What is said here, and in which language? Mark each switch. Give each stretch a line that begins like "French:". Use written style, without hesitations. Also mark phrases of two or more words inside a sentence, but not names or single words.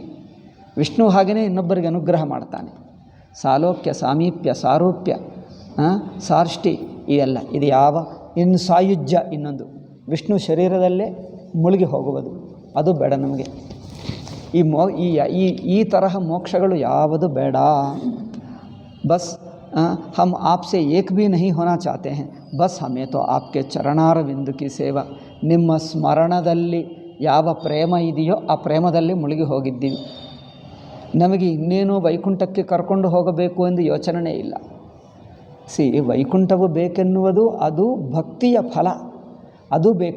Kannada: ವಿಷ್ಣು ಹಾಗೆಯೇ ಇನ್ನೊಬ್ಬರಿಗೆ ಅನುಗ್ರಹ ಮಾಡ್ತಾನೆ. ಸಾಲೋಕ್ಯ, ಸಾಮೀಪ್ಯ, ಸಾರೂಪ್ಯ, ಸಾರಿಷ್ಟಿ, ಇವೆಲ್ಲ ಇದು ಯಾವ. ಇನ್ನು ಸಾಯುಜ್ಯ, ಇನ್ನೊಂದು ವಿಷ್ಣು ಶರೀರದಲ್ಲೇ ಮುಳುಗಿ ಹೋಗುವುದು, ಅದು ಬೇಡ ನಮಗೆ. ಈ ತರಹ ಮೋಕ್ಷಗಳು ಯಾವುದು ಬೇಡ.
Hindi: ಬಸ್ हम आपसे एक भी नहीं होना चाहते हैं. बस हमें तो आपके चरणारविंद की सेवा.
Kannada: ನಿಮ್ಮ ಸ್ಮರಣದಲ್ಲಿ ಯಾವ ಪ್ರೇಮ ಇದೆಯೋ ಆ ಪ್ರೇಮದಲ್ಲಿ ಮುಳುಗಿ ಹೋಗಿದ್ದೀವಿ. ನಮಗೆ ಇನ್ನೇನು ವೈಕುಂಠಕ್ಕೆ ಕರ್ಕೊಂಡು ಹೋಗಬೇಕು ಎಂದು ಯೋಚನೆ ಇಲ್ಲ. ವೈಕುಂಠವು ಬೇಕೆನ್ನುವುದು ಅದು ಭಕ್ತಿಯ ಫಲ, ಅದು ಬೇಕು.